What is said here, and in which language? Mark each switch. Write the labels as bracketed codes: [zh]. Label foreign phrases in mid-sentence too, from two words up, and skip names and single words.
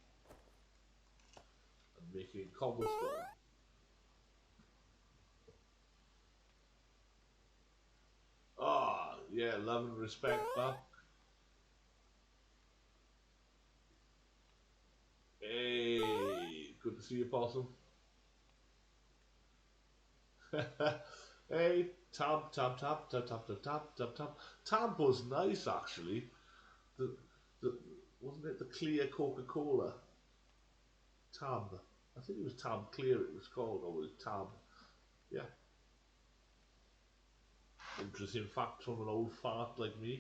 [en] And making cobblestone. Ah, yeah, love and respect that. see you, possum. Hey, tap, tap, tap, tap, tap, tap, tap, tap, tap. Tab was nice, actually. The, the, wasn't it the clear Coca-Cola? Tab. I think it was Tab Clear it was called, or was it Tab? Yeah. Interesting fact from an old fart like me.